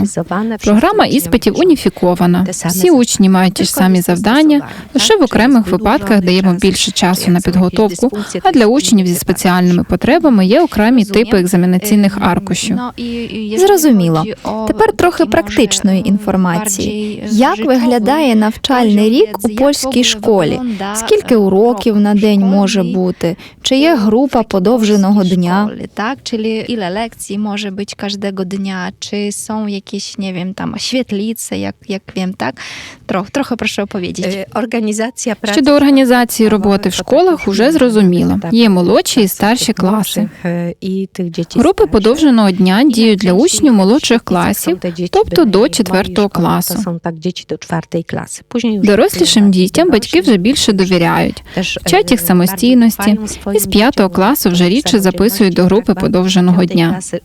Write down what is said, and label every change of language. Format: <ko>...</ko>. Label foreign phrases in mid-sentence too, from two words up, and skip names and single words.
<uk>Програма іспитів уніфікована. Всі учні мають ті ж самі завдання, лише в окремих випадках даємо більше часу на підготовку, а для учнів зі спеціальними потребами є окремі типи екзаменаційних аркушів. Зрозуміло. Тепер трохи практичної інформації. Як виглядає навчальний рік у польській школі? Скільки уроків на день може бути? Чи є група подовженого dnia?</uk> <pl>Tak, czyli ile lekcji może być każdego dnia? Czy są jakieś, nie wiem, tam świetlice, jak wiem, tak? Trochę proszę opowiedzieć.</pl> <uk>Щодо організації роботи в школах уже зрозуміло. Є молодші і старші класи. Групи подовженого дня діють для учнів молодших класів, тобто до 4 класу. Дорослішим дітям батьки вже більше довіряють, вчать їх самостійності, і з 5 класу вже рідше записують до групи подовженого дня.</uk>